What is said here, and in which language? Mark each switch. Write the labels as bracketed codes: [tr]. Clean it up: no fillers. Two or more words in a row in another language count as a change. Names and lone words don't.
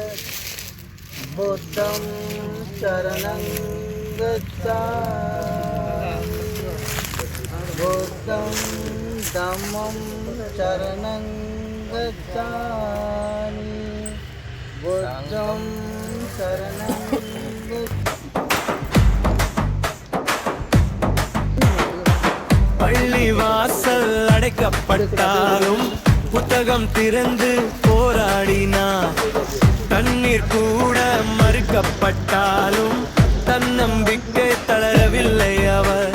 [pi] बुद्धं शरणं गच्छामि बुद्धं धम्मं शरणं गच्छामि बुद्धं शरणं [ta] பள்ளி வாசல் அடைக்கப்பட்டாலும் புத்தகம் திறந்து போராடினார். தண்ணீர் கூட மறுக்கப்பட்டாலும் தன்னம்பிக்கை தளரவில்லை அவர்.